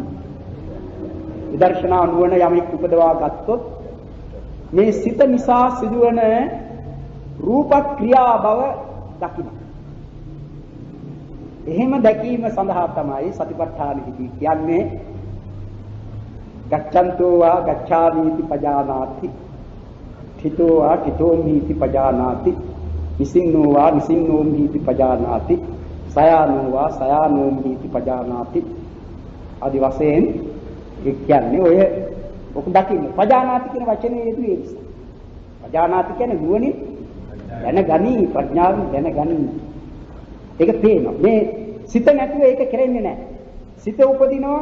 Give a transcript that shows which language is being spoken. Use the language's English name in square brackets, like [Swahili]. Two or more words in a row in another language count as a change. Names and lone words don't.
[Sinhala] විදර්ශනා නුවණ යමෙක් උපදවා ගත්තොත් මේ සිත නිසා සිදුවන රූප ක්‍රියා බව දකින්න. එහෙම දැකීම සඳහා තමයි සතිපට්ඨාන විදි කියන්නේ. [Pali] ගච්ඡන්තෝ වා ගච්ඡාමීති පජානාති, තිතෝ වා තිතෝමීති පජානාති, නිසින්නෝ වා නිසින්නෝමීති පජානාති, සයානෝ වා සයානෝමීති පජානාති. [Sinhala] ආදි වශයෙන් ඒ කියන්නේ ඔය ඔක දකින්න. පජානාති කියන වචනේ යෙදුවේ ඒ නිසා. පජානාති කියන්නේ නුවණින් දැනගනි, ප්‍රඥාවෙන් දැනගනි. ඒක පේනවා. මේ සිත නැතුව ඒක කරෙන්නේ නැහැ. සිත උපදිනවා.